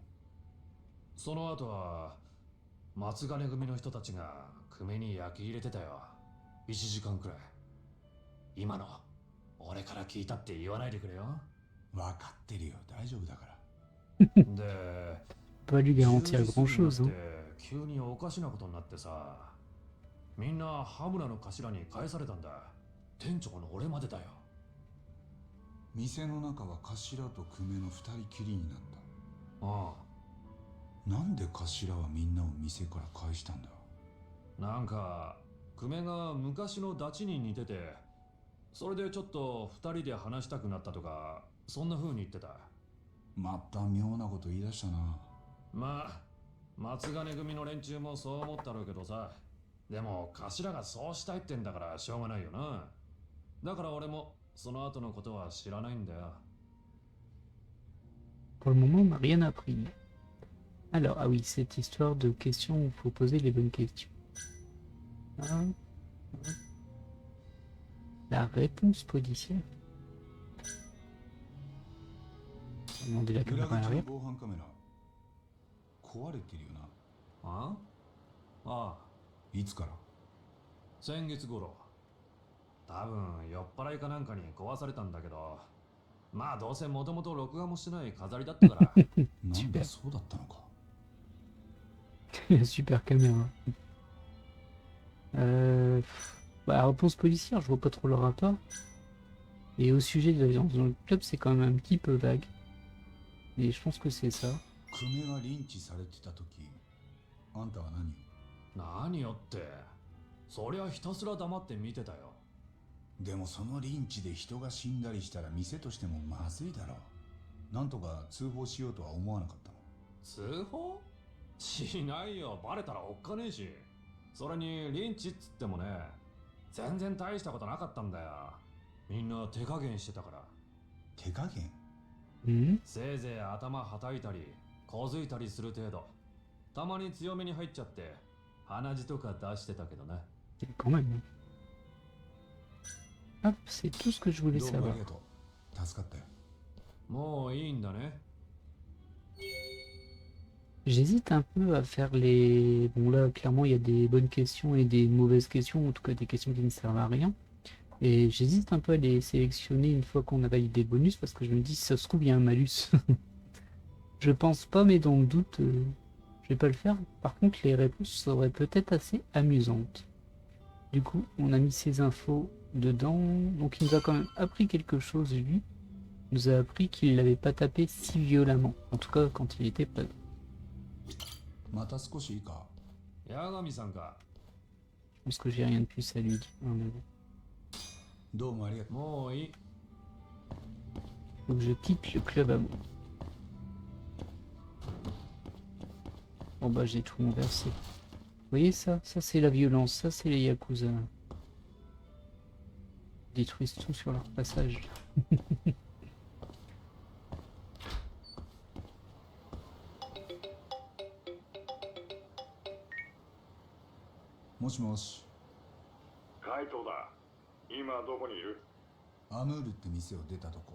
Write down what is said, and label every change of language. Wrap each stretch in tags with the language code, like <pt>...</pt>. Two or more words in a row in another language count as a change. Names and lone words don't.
<ja>その後は松金組の人たちが久米に焼き入れてたよ。1時間くらい。今の俺から聞いたって言わないでくれよ。分かってるよ、大丈夫だから。で、</ja> <fr>Pas lui garantir grand chose.</fr> <ja>10</ja> <fr>Hein.</fr> <ja>時過ぎになって急におかしなことになってさ、みんな羽村の頭に返されたんだ。店長の俺までだよ。店の中は頭と久米の2人きりになった。あなんで頭はみんなを店から返したんだ？あ、なんか久米が昔のダチに似てて、それでちょっと2人で話したくなったとか、そんな風に言ってた。また妙なこと言い出したな。まあ松金組の連中もそう思ったろうけどさ。でも頭がそうしたいってんだからしょうがないよな。だから俺もその後のことは知らないんだよ。</ja> <fr>Pour le moment, on n'a rien appris. Alors, ah oui, cette histoire de questions où il faut poser les bonnes questions. Hein, hein. La réponse policière. Demander la</fr> <ja>裏</ja> <fr>caméra</fr> <ja>口の</ja> <fr>arrière.</fr> <ja>防犯カメラ壊れてるよな。ああ、いつから？先月頃。多分酔っ払いかなんかに壊されたんだけど、まあどうせもともと録画もしてない飾りだったから。なんだそうだったのか。</ja> <fr>Super caméra. Réponse policière, je vois pas trop le rapport. Et au sujet de la violence dans le club, c'est quand même un petit peu vague. Mais je pense que c'est ça.</fr> <ja>久米がリンチされてた時、あんたは何を？何よって、そりゃひたすら黙って見てたよ。でもそのリンチで人が死んだりしたら店としてもまずいだろう。なんとか通報しようとは思わなかったの？通報しないよ。バレたらおっかねえし。それにリンチっつってもね、全然大したことなかったんだよ。みんな手加減してたから。手加減。せいぜい頭はたいたりこづいたりする程度。たまに強めに入っちゃって鼻血とか出してたけどな。</ja> <fr>Quand même. Hop, c'est tout ce que je voulais</fr> <ja>どうもあ</ja> <fr>savoir.</fr> <ja>りがとう。助かったよ。もういいんだね。</ja> <fr>J'hésite un peu à faire les... Bon là, clairement, il y a des bonnes questions et des mauvaises questions, en tout cas des questions qui ne servent à rien. Et j'hésite un peu à les sélectionner une fois qu'on a validé le bonus, parce que je me dis, si ça se trouve, il y a un malus. Je pense pas, mais dans le doute, je vais pas le faire. Par contre, les réponses seraient peut-être assez amusantes. Du coup, on a mis ces infos dedans. Donc il nous a quand même appris quelque chose, lui. Il nous a appris qu'il l'avait pas tapé si violemment. En tout cas, quand il était prêt.</fr> <ja>また少しいいか。八神さんか。</ja> <fr>Je pense que j'ai rien de plus à lui dire. Non, mais bon.</fr> <ja>どうもありがとう。もういい。</ja> <fr>Faut que je quitte le club à moi. Bon bah j'ai tout renversé. Vous voyez ça? Ça c'est la violence, ça c'est les Yakuza. Ils détruisent tout sur leur passage.</fr> <ja>もしもし。カイトだ。今どこにいる？アムールって店を出たとこ。</ja>